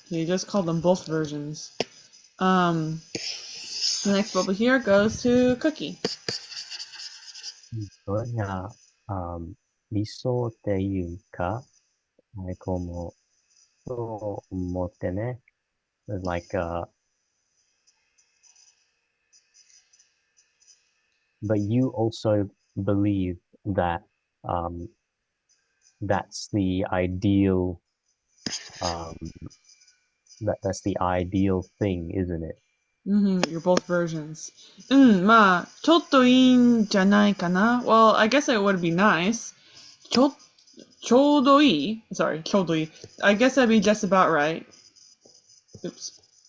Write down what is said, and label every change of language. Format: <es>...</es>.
<en>You just called them both versions. The next bubble here goes to Cookie.</en> <ja>それが、理想っていうか、こうも、そう思ってね。</ja> <en>Like, but you also believe that that's the ideal that's the ideal thing, isn't it? You're both versions.</en> <ja>まあ、ちょっといいんじゃないかな</ja> <en>Well, I guess it would be nice.</en> <ja>ちょうどいい</ja> <en>Sorry, ちょうどいい I guess that'd be just about right. Oops.</en>